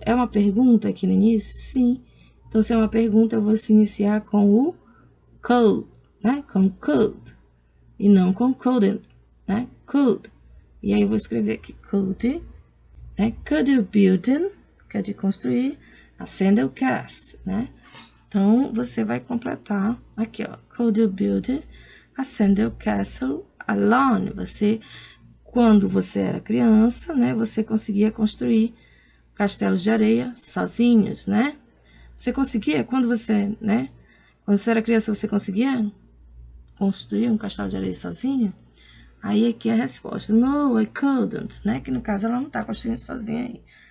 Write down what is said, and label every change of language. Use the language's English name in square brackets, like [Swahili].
[Portuguese] É uma pergunta aqui no início? Sim. Então, se é uma pergunta, eu vou se iniciar com o could, né? Com could. E não com couldn't, né? Could. E aí eu vou escrever aqui, could, né? [English] Could you build, [Portuguese] que é de construir, [English] a sandal cast, né? [Portuguese] Então, você vai completar aqui, ó. [English] Could you build a sandal castle alone? [Portuguese] Você, quando você era criança, né? Você conseguia construir castelos de areia sozinhos, né? Você conseguia, quando você, né? Quando você era criança, você conseguia construir um castelo de areia sozinha? Aí aqui a resposta, [English] no, I couldn't, [Portuguese] né? Que no caso ela não tá construindo sozinha aí.